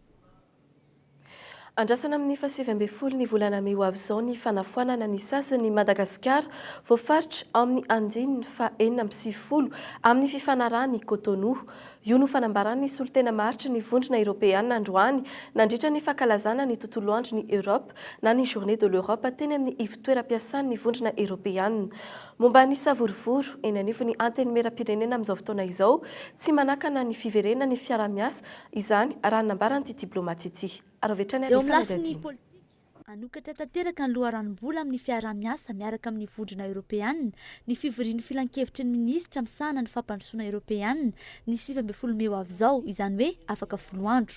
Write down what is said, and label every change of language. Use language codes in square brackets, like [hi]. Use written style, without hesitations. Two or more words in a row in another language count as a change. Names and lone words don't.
[mg] Andrasana amin'ny 7 ny volana May ho avy izao ny fanafoanana ny sasan'ny Madagasikara voafaritra amin'ny andininy 4 amin'ny fifanarahan'ny Cotonou. Io no fanambarany solotena maritra ny vondrona Europeana androany nandritra ny fankalazana ny tontolo andro ny Europe na ny [fr] Journée de l'Europe [mg] teny amin'ny ivotoeram-piasan'ny vondrona Europeana. Momba ny savorovoro eny anivon'ny anteny meram-pirenena amin'izao fotoana izao tsy manakana ny fiverenana ny fiara-miasa izany raha nambaran'ity diplomatity. Eo amin'ny lafiny politika anokatra tanteraka ny loharanom-bola amin'ny fiara-miasa miaraka amin'ny vondrona Europeana ny fivorian'ny filan-kevitry ny minisitra misahana ny fampandrosoana Europeana ny 17 May ho avy izao izany hoe afaka 10 andro.